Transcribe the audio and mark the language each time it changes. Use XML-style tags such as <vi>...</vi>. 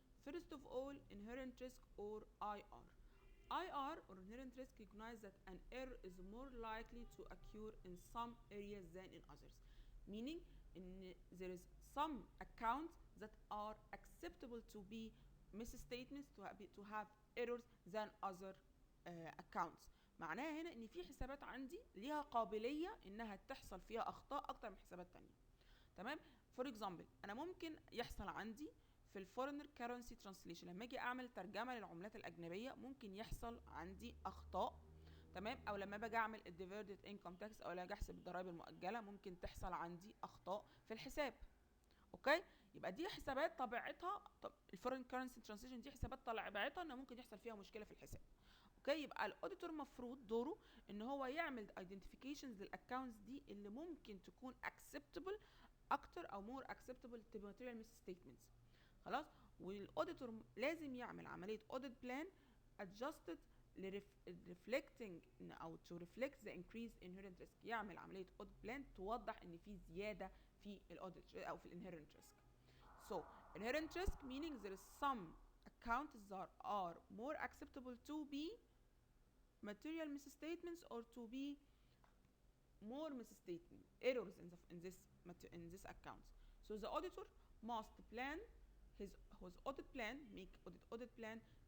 <en>First of all, inherent risk or IR. IR or inherent risk recognize that an error is more likely to occur in some areas than in others, meaning there is some accounts that are acceptable to be misstatements to have errors than other accounts.</en> <ar>معناها هنا ان في حسابات عندي ليها قابليه انها تحصل فيها اخطاء اكتر من حسابات تانية. تمام، فور اكزامبل انا ممكن يحصل عندي في الفورنر كارنسي ترانسليشن لما اجي اعمل ترجمه للعملات الاجنبيه ممكن يحصل عندي اخطاء. تمام، او لما باجي اعمل الديفيردد انكم تاكس او لما اجي احسب الضرائب المؤجله ممكن تحصل عندي اخطاء في الحساب. اوكي، يبقى دي حسابات طبيعتها الفورن كارنسي ترانسليشن دي حسابات طبيعتها ان ممكن يحصل فيها مشكله في الحساب. اوكي، يبقى الاوديتور المفروض دوره ان هو يعمل ايدنتيفيكيشنز للاكونتس دي اللي ممكن تكون اكسبتبل اكتر او</ar> <en>more acceptable to material misstatements.</en> <ar>خلاص. والاوديتور لازم يعمل عمليه</ar> <en>audit plan adjusted reflecting او to reflect the increased inherent risk.</en> <ar>يعمل عمليه audit plan توضح ان في زياده في الاوديت او في inherent risk.</ar> <en>So inherent risk meaning there is some accounts that are more acceptable to be material misstatements or to be more misstatement errors in this account. So the auditor must plan his audit plan, make audit plan.</en>